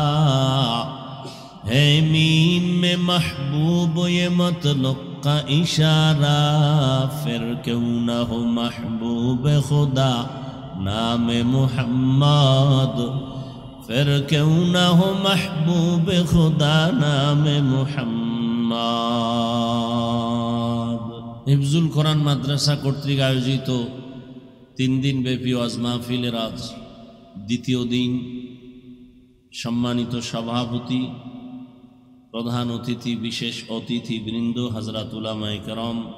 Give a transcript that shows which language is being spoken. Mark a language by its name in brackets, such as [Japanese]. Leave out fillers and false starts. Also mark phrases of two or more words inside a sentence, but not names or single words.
[Urdu] ہے میم میں محبوب یہ مطلق کا اشارہ پھر کیوں نہ ہو محبوب خدا نام محمد پھر کیوں نہ ہو محبوب خدا نام [Bangla] محمد হিফজুল কোরআন মাদ্রাসা কর্তৃক আয়োজিত 3 দিন ব্যাপী ওয়াজ মাহফিলের আজ দ্বিতীয় দিন সম্মানিত সভাপতি প্রধান অতিথি বিশেষ অতিথিবৃন্দ হযরত উলামায়ে কেরাম